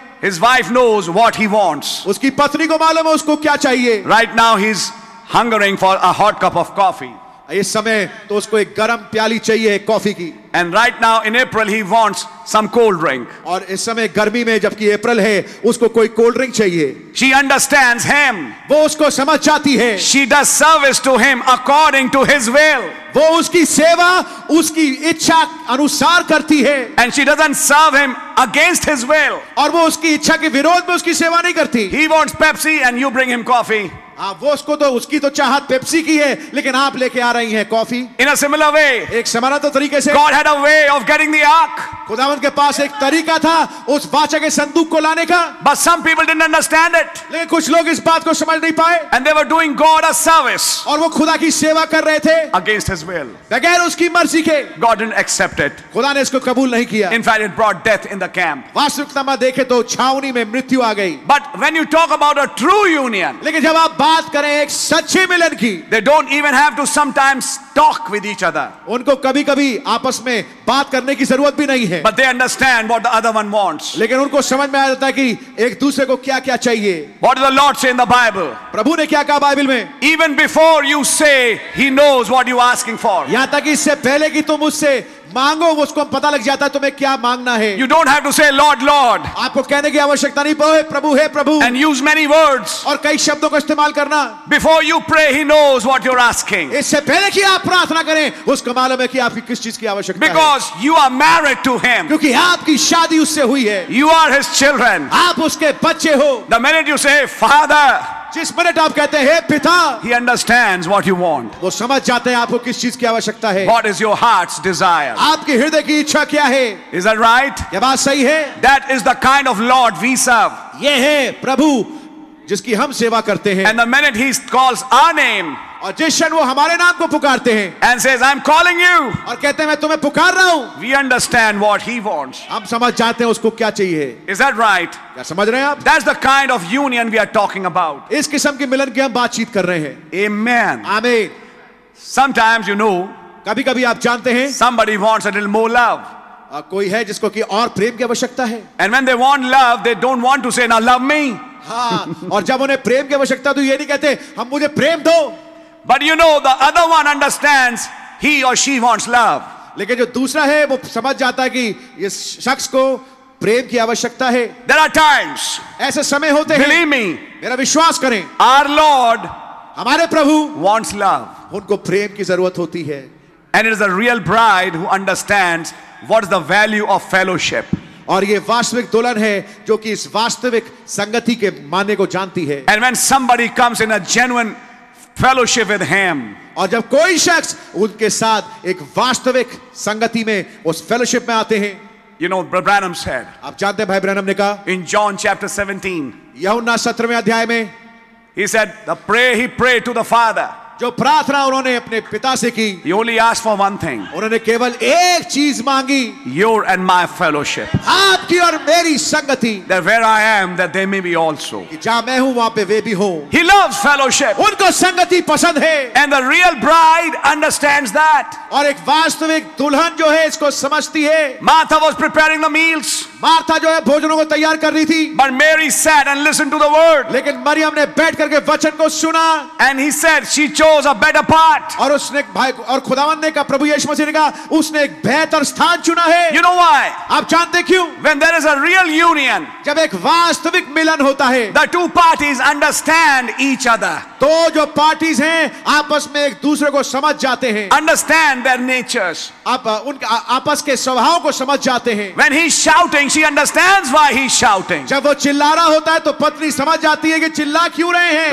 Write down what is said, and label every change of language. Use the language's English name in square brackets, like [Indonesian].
[English] his wife knows what he wants. [Hindi] उसकी पत्नी को मालूम है उसको क्या चाहिए। [English] Right now he's hungering for a hot cup of coffee. [Hindi] इस समय तो उसको एक गरम प्याली चाहिए कॉफी की। [English] And right now in April he wants some cold drink. [Hindi] और इस समय गर्मी में जबकि अप्रैल है, उसको कोई कोल्ड ड्रिंक चाहिए। [English] She understands him. [Hindi] वो उसको समझ जाती है। [English] She does service to him according to his will. [Hindi] वो उसकी सेवा उसकी इच्छा अनुसार करती है। [English] And she doesn't serve him against his will. [Hindi] और वो उसकी इच्छा के विरोध में उसकी सेवा नहीं करती। [English] He wants Pepsi and you bring him coffee. [Hindi] हाँ, वो उसको तो उसकी तो चाहत पेप्सी की है, लेकिन आप लेके आ रही हैं coffee. [English] In a similar way, [Hindi] एक समान तो तरीके से [English] God had a way of getting the ark. [Hindi] खुदावंद के पास एक तरीका था उस वाचा के संदूक को लाने का, [English] But some people didn't understand it. [Hindi] लेकिन कुछ लोग इस बात को समझ नहीं पाए, [English] And they were doing God a service [Hindi] और वो खुदा की सेवा कर रहे थे [English] against his will. [Hindi] बगैर उसकी मर्जी के। [English] God didn't accept it. [Hindi] खुदा ने इसको कबूल नहीं किया। [English] In fact, it brought death in the camp. [Hindi] वास्तविकता में देखे तो छावनी में मृत्यु आ गई। [English] But when you talk about a true union, [Hindi] लेकिन जब आप बात करें एक सच्चे मिलन की, [English] they don't even have to sometimes talk with each other. [Hindi] उनको कभी कभी आपस में बात करने की जरूरत भी नहीं है, [English] But they understand what the other one wants. [Hindi] लेकिन उनको समझ में आ जाता है कि एक दूसरे को क्या क्या चाहिए। [English] What does the Lord say in the Bible? [Hindi] प्रभु ने क्या कहा बाइबल में? [English] Even before you say, He knows what you're asking for. [Hindi] यहाँ तक इससे पहले कि तुम उससे मांगो, उसको पता लग जाता है तुम्हें क्या मांगना है। [English] You don't have to say, Lord, Lord, [Hindi] आपको कहने की आवश्यकता नहीं पड़े प्रभु है प्रभु, [English] and use many words. [Hindi] और कई शब्दों का इस्तेमाल करना। [English] Before you pray, He knows what you're asking. [Hindi] इससे पहले कि आप प्रार्थना करें, उसको मालूम है कि आपकी किस चीज की आवश्यकता है, [English] Because you are married to Him. [Hindi] क्योंकि आपकी शादी उससे हुई है। [English] You are His children. [Hindi] आप उसके बच्चे हो। [English] The minute you say, Father, [Hindi] जिस मिनट आप कहते हैं हे पिता, [English] He understands what you want. [Hindi] वो समझ जाते हैं आपको किस चीज की आवश्यकता है, [English] What is your heart's desire? [Hindi] आपके हृदय की इच्छा क्या है। [English] Is that right? [Hindi] ये बात सही है। [English] That is the kind of Lord we serve. [Hindi] ये है प्रभु जिसकी हम सेवा करते हैं। [English] And the minute He calls our name [Hindi] और जिस क्षण वो हमारे नाम को पुकारते हैं [English] and says, I'm calling you, [Hindi] और कहते हैं मैं तुम्हें पुकार रहा हूं, [English] we understand what He wants. [Hindi] हम समझ जाते हैं उसको क्या चाहिए। [English] Is that right? [Hindi] क्या समझ रहे हैं आप? [English] That's the kind of union we are talking about. [Hindi] इस किस्म के मिलन की हम बातचीत कर रहे हैं। [English] Amen. [Hindi] आमीन। [English] Sometimes, you know, [Hindi] कभी कभी आप जानते हैं [English] somebody wants a little more love. [Hindi] कोई है जिसको कि और प्रेम की आवश्यकता है। [English] And when they want love, they don't want to say, now love me. [Hindi] हाँ, और जब उन्हें प्रेम की आवश्यकता तो ये नहीं कहते हम मुझे प्रेम दो, [English] But you know, the other one understands he or she wants love. [Hindi] लेकिन जो दूसरा है वो समझ जाता है कि इस शख्स को प्रेम की आवश्यकता है। [English] There are times, [Hindi] ऐसे समय होते हैं, [English] believe me, [Hindi] मेरा विश्वास करें, [English] our Lord [Hindi] हमारे प्रभु [English] wants love. [Hindi] उनको प्रेम की जरूरत होती है। [English] And it is a real bride who understands what is the value of fellowship. [Hindi] और ये वास्तविक दुल्हन है जो कि इस वास्तविक संगति के माने को जानती है। [English] And when somebody comes in a genuine fellowship with him, [Hindi] और जब कोई शख्स उनके साथ एक वास्तविक संगति में उस फेलोशिप में आते हैं, [English] you know, Brother Branham said [Hindi] आप जानते हैं भाई ब्रैनम ने कहा [English] in John chapter 17, [Hindi] यूहन्ना 17वें अध्याय में, [English] he said, he prayed to the Father. [Hindi] जो प्रार्थना उन्होंने अपने पिता से की, [English] he only asked for one thing, [Hindi] उन्होंने केवल एक चीज मांगी, [English] your and my fellowship. [Hindi] आपकी और मेरी संगति, [English] That where I am, that they may be also. [Hindi] कि जहां मैं हूं वहां पे वे भी हो। [English] He loves fellowship. [Hindi] उनको संगति पसंद है, [English] And the real bride understands that. [Hindi] और एक वास्तविक दुल्हन जो है इसको समझती है। [English] Martha was preparing the meals, [Hindi] Martha जो है भोजनों को तैयार कर रही थी, [English] but Mary sat and listened to the word. [Hindi] लेकिन मरियम ने बैठ करके वचन को सुना, [English] And he said she chose a better part. [Hindi] और उसने भाई और खुदावंद ने कहा, प्रभु यीशु मसीह ने कहा उसने एक बेहतर स्थान चुना है। [English] You know why? [Hindi] आप जानते क्यों? [English] When there is a real union, [Hindi] जब एक वास्तविक मिलन होता है, [English] the two parties understand each other, [Hindi] तो जो पार्टीज हैं आपस में एक दूसरे को समझ जाते हैं, [English] understand their natures. [Hindi] आप उनके आपस के स्वभाव को समझ जाते हैं। [English] When he's shouting, she understands why he's shouting. [Hindi] जब वो चिल्ला रहा होता है तो पत्नी समझ जाती है कि चिल्ला क्यों रहे हैं,